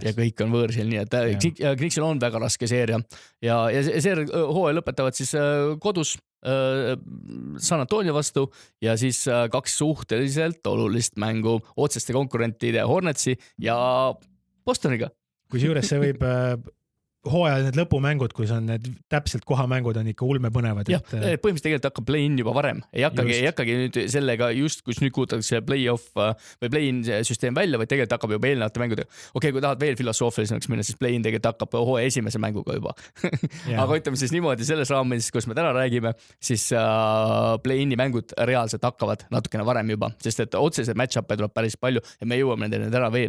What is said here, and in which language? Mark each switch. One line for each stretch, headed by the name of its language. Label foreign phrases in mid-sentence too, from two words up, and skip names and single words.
Estonian: Ja kõik on võõrsil, nii et Knicksil on väga raske seeria ja see hooaja lõpetavad siis kodus San Antonio vastu ja siis 2 suhteliselt olulist mängu otseste konkurentide Hornetsi ja Bostoniga. Kui juures see võib hooajal need lõpumängud, kus on need täpselt kohamängud on ikka ulmepõnevad. Jah, põhimõtteliselt tegelikult hakkab play-in juba varem. Ei hakkagi nüüd sellega just, kus nüüd kuutatakse play-off või play-in süsteem välja, vaid tegelikult hakkab juba eelnevate mängudega. Okei, kui tahad veel filosoofilisemaks minna, siis play-in tegelikult hakkab hooaja esimese mänguga juba. Aga ütleme siis niimoodi selles raames, kus me täna räägime, siis play-in'i mängud reaalselt hakkavad natukene varem juba, sest et otsesed match-up'e tuleb päris palju ja me jõuame nendele täna veel.